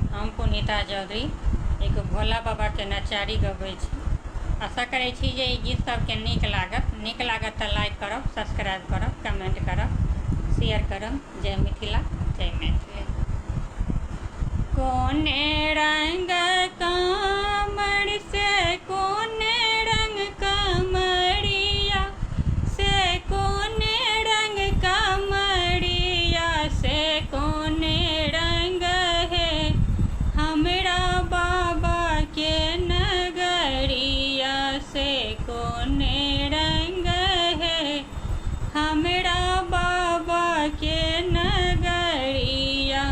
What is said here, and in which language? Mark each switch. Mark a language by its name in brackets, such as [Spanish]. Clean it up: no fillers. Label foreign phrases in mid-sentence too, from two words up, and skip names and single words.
[Maithili] पुनीता चौधरी एक भोला बाबा के नचारी गबै छी। आशा करै छी जे ई गीत सबके नीक लागत तऽ लाइक करब, सब्सक्राइब करब, कमेंट करब, शेयर करब। जय मिथिला, जय मैथिली। कोने रंग कमर से कोने रंग कमरिया से कोने रंग कमरिया से कोने रंग है हमरा बाबा के नगरिया से कोने रंग है हमरा बाबा के नगरिया।